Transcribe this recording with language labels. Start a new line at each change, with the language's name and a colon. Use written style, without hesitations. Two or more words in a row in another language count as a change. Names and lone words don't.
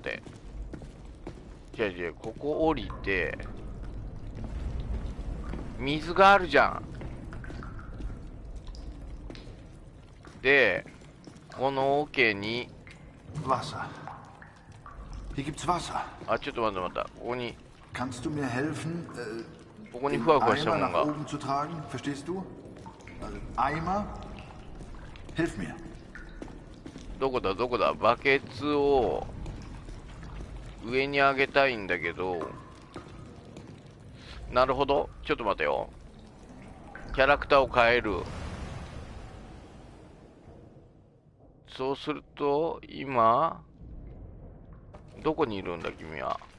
Japanese: じゃあここ降りて、水があるじゃん。でこの桶に
German: Wasser. Hier gibt's Wasser.
Japanese: あ、ちょっと待って、ここに
German: Kannst du mir helfen,
Japanese: ここに
German: den
Japanese: ふわふわした
German: Eimer
Japanese: もの
German: nach
Japanese: が
German: oben zu tragen? Verstehst du? Eimer? Hilf mir.
Japanese: どこだバケツを上に上げたいんだけど、なるほど、ちょっと待てよ。キャラクターを変える。そうすると今どこにいるんだ君は。